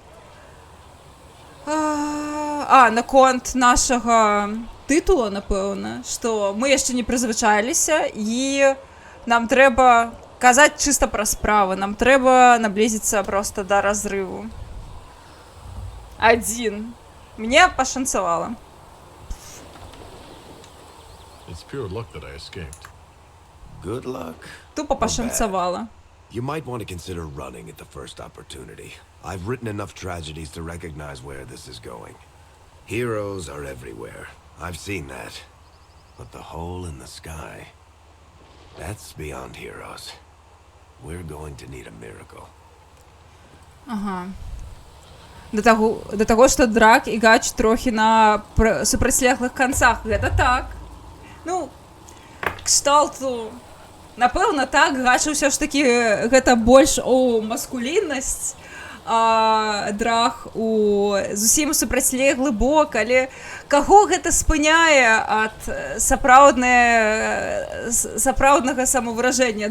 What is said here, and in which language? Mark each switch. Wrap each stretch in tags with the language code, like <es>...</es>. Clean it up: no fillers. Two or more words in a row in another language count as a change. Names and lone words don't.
<be>Наконт нашага тытула, напэўна, што мы яшчэ не прызвычаіліся, і нам трэба казаць чыста пра справы, нам трэба наблізіцца проста да разрыву. 1. Мне пашанцавала. Тупо пашанцавала.</be> <en>You might want to consider running at the first opportunity. I've written enough tragedies to recognize where this is going. Heroes are everywhere. I've seen that. But the hole in the sky, that's beyond heroes. We're going to need a miracle.</en> <be>Ага. До таго, што драк і гач трохі на супрацьлеглых канцах. Гэта так. Ну, кшталту... Напэўна, так, гача ўсё ж такі гэта больш у маскуліннасць, а драх у зусім супрацьлеглы бок, але каго гэта спыняе ад сапраўднага самавыражэння?</be>